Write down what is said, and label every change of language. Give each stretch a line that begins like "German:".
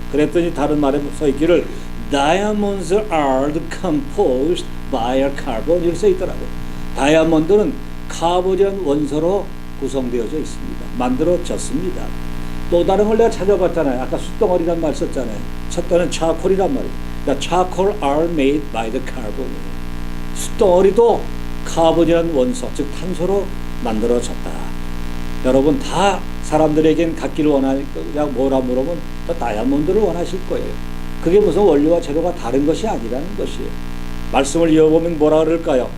Korean: 그랬더니 다른 말에 써 있기를
English: Diamonds are composed by a carbon
Korean: 이렇게 써 있더라고요. 다이아몬드는 카본이라는 원소로 구성되어져 있습니다. 만들어졌습니다. 또 다른 걸 내가 찾아봤잖아요. 아까 숯덩어리란 말 썼잖아요. 첫 번은 차콜이란 말이에요. 그러니까
English: charcoal are made by the carbon.
Korean: 숯덩어리도 카본이라는 원소, 즉 탄소로 만들어졌다. 여러분 다 사람들에겐 갖기를 원하니까 뭐라 물으면 다이아몬드를 원하실 거예요. 그게 무슨 원료와 재료가 다른 것이 아니라는 것이에요. 말씀을 이어보면 뭐라 그럴까요?